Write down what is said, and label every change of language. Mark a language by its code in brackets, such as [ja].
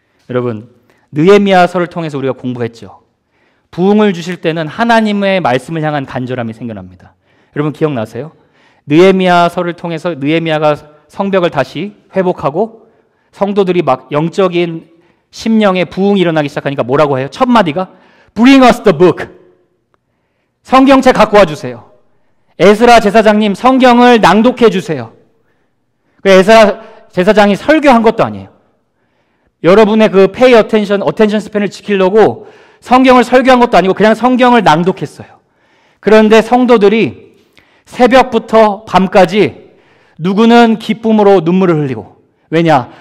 [ko] 여러분, 느헤미야서를 통해서 우리가 공부했죠. 부흥을 주실 때는 하나님의 말씀을 향한 간절함이 생겨납니다. 여러분 기억나세요? 느헤미야서를 통해서 느헤미야가 성벽을 다시 회복하고 성도들이 막 영적인 심령의 부흥이 일어나기 시작하니까 뭐라고 해요? [en] 첫 마디가 Bring us the book. [ko] 성경책 갖고 와주세요. 에스라 제사장님 성경을 낭독해 주세요. 에스라 제사장이 설교한 것도 아니에요. 여러분의 그 pay attention, attention span 을 지키려고 성경을 설교한 것도 아니고 그냥 성경을 낭독했어요. 그런데 성도들이 새벽부터 밤까지 누구는 기쁨으로 눈물을 흘리고, 왜냐?